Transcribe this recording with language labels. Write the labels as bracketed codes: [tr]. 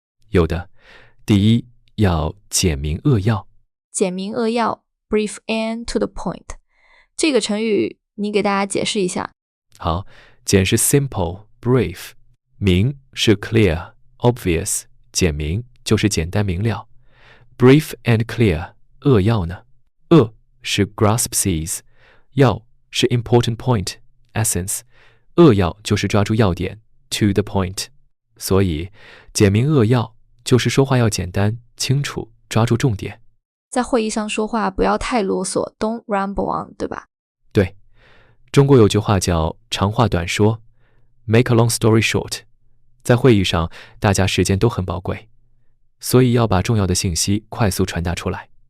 [zh] 有的。第一，要简明扼要。简明扼要 [en] brief and to the point， [zh] 这个成语你给大家解释一下。好，简是 [en] simple brief， [zh] 明是 [en] clear obvious， [zh] 简明就是简单明了。 [en] brief and clear， [zh] 扼要呢？ 扼是 [en] grasp seize， [zh] 要是 [en] important point essence， [zh] 扼要就是抓住要点 [en] to the point。 [zh] 所以简明扼要就是说话要简单清楚，抓住重点。在会议上说话不要太啰嗦 [en] don't ramble on， [zh] 对吧？对，中国有句话叫长话短说 [en] make a long story short。 [zh] 在会议上大家时间都很宝贵，所以要把重要的信息快速传达出来。